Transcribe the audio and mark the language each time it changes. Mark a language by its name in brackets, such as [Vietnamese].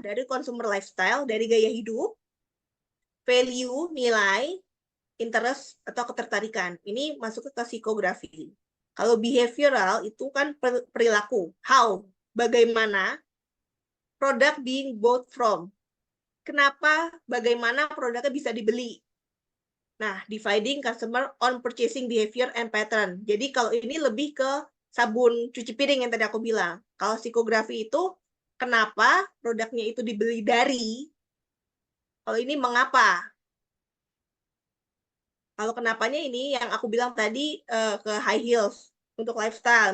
[Indonesian] Dari consumer lifestyle, dari gaya hidup, value, nilai, interest, atau ketertarikan. Ini masuk ke psikografi. Kalau behavioral itu kan perilaku. [English] How? [Indonesian] Bagaimana? [English] Product being bought from. [Indonesian] Kenapa? Bagaimana produknya bisa dibeli? [English] Nah, dividing customer on purchasing behavior and pattern. [Indonesian] Jadi kalau ini lebih ke sabun cuci piring yang tadi aku bilang. Kalau psikografi itu kenapa produknya itu dibeli dari, kalau ini mengapa. Kalau kenapanya ini yang aku bilang tadi ke high heels untuk lifestyle.